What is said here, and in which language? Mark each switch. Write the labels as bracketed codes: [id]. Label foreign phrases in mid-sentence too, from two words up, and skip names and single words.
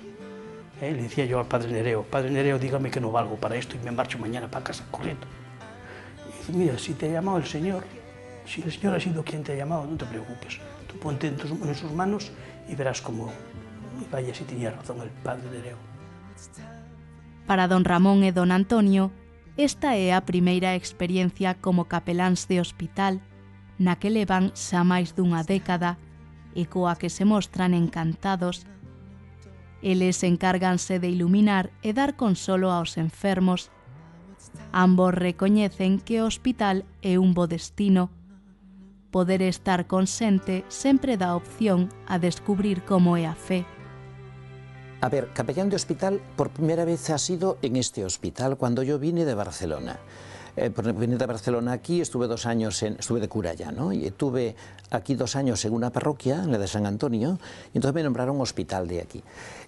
[es] Le decía yo al padre Nereo, dígame que no valgo para esto y me marcho mañana para casa corriendo. Y dice, mira, si te ha llamado el Señor, si el Señor ha sido quien te ha llamado, no te preocupes, tú ponte en sus manos y verás cómo, y vaya si tenía razón el padre Nereo. [gl] Para don Ramón e don Antonio, esta é a primeira experiencia como capeláns de hospital, na que levan xa máis dunha década e coa que se mostran encantados. Eles encárganse de iluminar e dar consolo aos enfermos. Ambos recoñecen que o hospital é un bo destino. Poder estar con xente sempre dá opción a descubrir como é a fe. [es] A ver, capellán de hospital por primera vez ha sido en este hospital cuando yo vine de Barcelona. Vine de Barcelona aquí, estuve 2 años, estuve de cura ya, ¿no? Y estuve aquí 2 años en una parroquia, en la de San Antonio, y entonces me nombraron hospital de aquí.